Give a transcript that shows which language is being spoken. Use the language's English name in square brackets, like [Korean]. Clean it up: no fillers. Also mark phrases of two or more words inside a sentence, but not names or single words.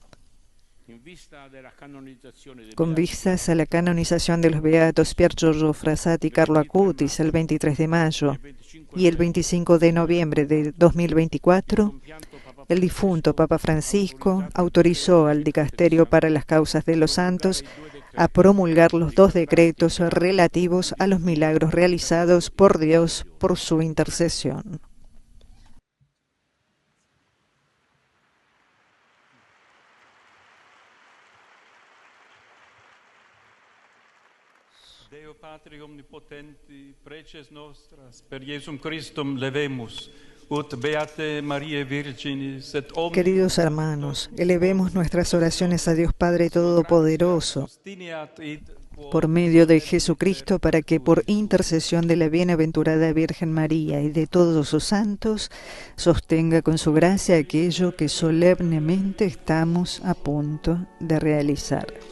[Spanish] Con vistas a la canonización de los beatos Pier Giorgio Frassati y Carlo Acutis el 23 de mayo y el 25 de noviembre de 2024, el difunto Papa Francisco autorizó al Dicasterio para las Causas de los Santos a promulgar los dos decretos relativos a los milagros realizados por Dios por su intercesión. [Latin] Deo Patri omnipotenti, preces nostras, per Jesum Christum levemus, ut beate Mariae Virginis, et omnibus. [Spanish] Queridos hermanos, elevemos nuestras oraciones a Dios Padre Todopoderoso, por medio de Jesucristo, para que por intercesión de la bienaventurada Virgen María y de todos sus santos, sostenga con su gracia aquello que solemnemente estamos a punto de realizar.